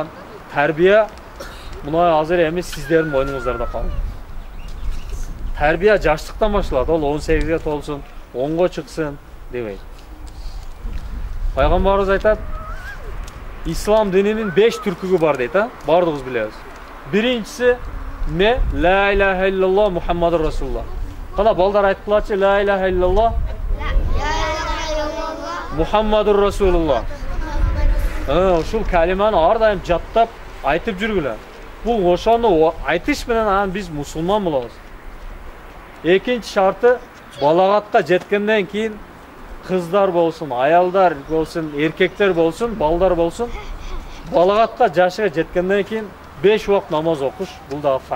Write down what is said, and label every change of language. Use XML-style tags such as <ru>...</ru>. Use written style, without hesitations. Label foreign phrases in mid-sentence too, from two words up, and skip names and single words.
<ky>Тарбия мына азыр эми сиздердин мойнуңуздарда калды. Тарбия жаштыктан башталат. Ол 18ге толсун, 10го чыксын дебейт. Пайгамбарыбыз айтат, ислам дининин 5 түркүгү бар дейт, бардыгыбыз билебиз. Биринчиси не?</ky> <ar>لا إله إلا الله محمد رسول الله.</ar> <ky>Кана балдар айткылачы,</ky> <ar>لا إله إلا الله محمد رسول الله.</ar> <ky>Ушул калиманы ар дайым жаттап айтып жүргүлө. Бул ошону айтыш менен анан биз мусулман болобуз. Экинчи шарты, балагатка жеткенден кийин кыздар болсун, аялдар болсун, эркектер болсун, балдар болсун, балагатка жашыга жеткенден кийин 5 убакыт намаз окуш, бул дагы фарз.</ky>